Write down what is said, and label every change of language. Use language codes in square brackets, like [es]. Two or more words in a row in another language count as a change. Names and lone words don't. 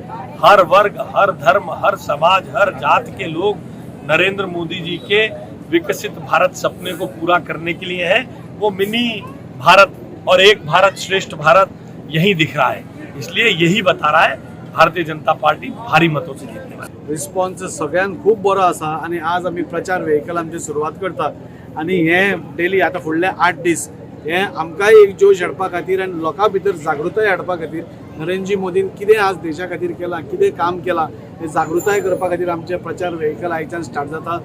[hi] हर वर्ग, हर धर्म, हर समाज, हर जात के लोग नरेंद्र मोदी जी के विकसित भारत सपने को पूरा करने के लिए हैं. वो मिनी भारत और एक भारत श्रेष्ठ भारत यही दिख रहा है. इसलिए यही बता रहा है भारतीय जनता पार्टी भारी मतों से जीतने वाली. [kok] रिस्पॉन्स सगळ्यांक खूब बरो आसा. आणि आज आमी प्रचार व्हेकल आमची सुरवात करता. आणि हे डेली आता फुडले 8 दीस हे आमकां एक जोश हाडपा खातीर आनी लोकां भितर जागृताय हाडपा खातीर नरेंद्रजी मोदीन कितें आज देशा खातीर केलां, कितें काम केलां हे जागृताय करपा खातीर आमचे प्रचार व्हेकल आयच्यान स्टार्ट जाता.